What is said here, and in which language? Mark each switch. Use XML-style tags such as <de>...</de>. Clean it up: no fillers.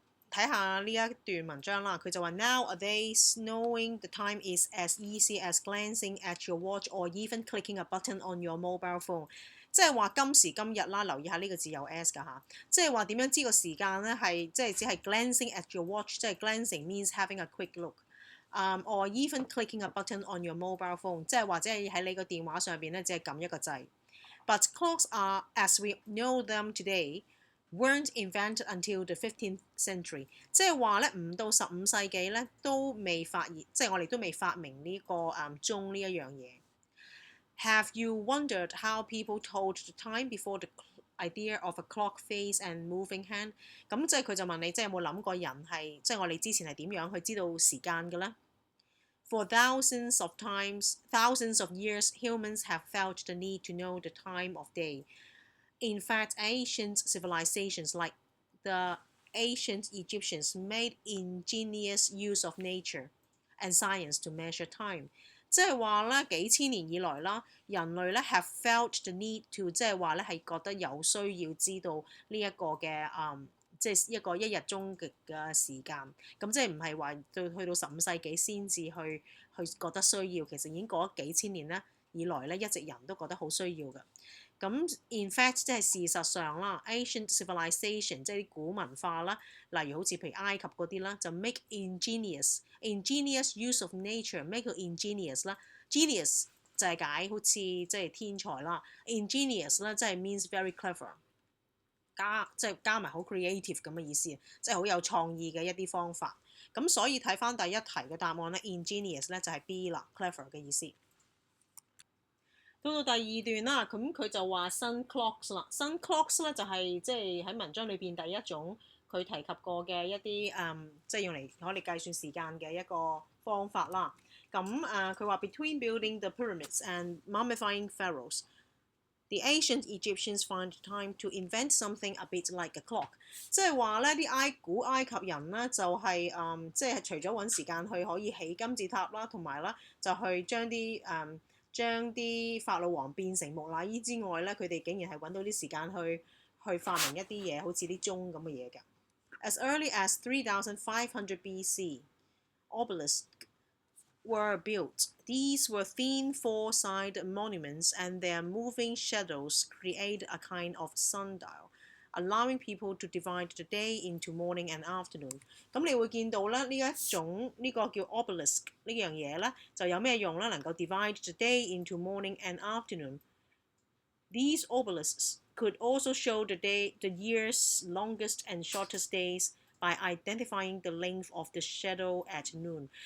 <yue>睇下呢一段文章啦，佢就話</yue> <en>Nowadays knowing the time is as easy as glancing at your watch or even clicking a button on your mobile phone。</en> <yue>即係話今時今日啦，留意下呢個字有 s 㗎嚇，即係話點樣知個時間咧係即係只係</yue> <en>glancing at your watch，</en> <yue>即係</yue> <en>glancing means having a quick look。 or even clicking a button on your mobile phone，</en> <yue>即係或者係喺你個電話上邊咧，只係撳一個掣。</yue> <en>But clocks are as we know them today。weren't invented until the 15th century，</en> <yue>即係話咧，唔到15世紀咧都未發現，即係我哋都未發明呢個鐘呢一樣嘢。</yue> <en>Have you wondered how people told the time before the idea of a clock face and moving hand？</en> <yue>咁即係佢就問你，即係有冇諗過人係即係我哋之前係點樣去知道時間嘅咧？</yue> <en>For thousands of years, humans have felt the need to know the time of day. In fact, ancient civilizations like the ancient Egyptians made ingenious use of nature and science to measure time。</en> <yue>即係話咧，幾千年以來啦，人類咧</yue> <en>have felt the need to，</en> <yue>即係話咧係覺得有需要知道呢一個嘅即係一個一日中嘅時間。咁即係唔係話去到15世紀先至去覺得需要，其實已經過咗幾千年咧以來咧，一直人都覺得好需要嘅。咁</yue> <en>in fact</en> <yue>即係事實上啦 ，</yue> <en>ancient civilization</en> <yue>即係啲古文化啦，例如好似譬如埃及嗰啲啦，就</yue> <en>make ingenious use of nature，</en> <yue>make 個 ingenious 啦 ，genius 就係解好似即係天才啦 ，ingenious 啦即係</yue> <en>means very clever，</en> <yue>即係加埋好 creative 咁嘅意思，即係好有創意嘅一啲方法。咁所以睇翻第一題嘅答案咧 ，ingenious 咧就係 B 啦 ，clever 嘅意思。到到第二段啦，咁佢就話 sun clocks 啦 ，sun clocks 咧就係即係喺文章裏邊第一種佢提及過嘅一啲即係用嚟可以計算時間嘅一個方法啦。咁佢話</yue> <en>between building the pyramids and mummifying pharaohs, the ancient Egyptians found time to invent something a bit like a clock。</en> <yue>即係話咧，啲古埃及人咧就係即係除咗揾時間去可以起金字塔啦，同埋啦就去將啲法老王變成木乃伊之外咧，佢哋竟然係揾到啲時間去發明一啲嘢，好似啲鐘咁嘅嘢㗎。</yue> <en>As early as 3500 BC, obelisks were built. These were thin four-sided monuments, and their moving shadows create a kind of sundial, allowing people to divide the day into morning and afternoon。</en> <yue>咁你會見到咧呢一種呢個叫 obelisk 呢樣嘢咧，就有咩用咧？能夠</yue> <en>divide the day into morning and afternoon。 These obelisks could also show the year's longest and shortest days by identifying the length of the shadow at noon。</en>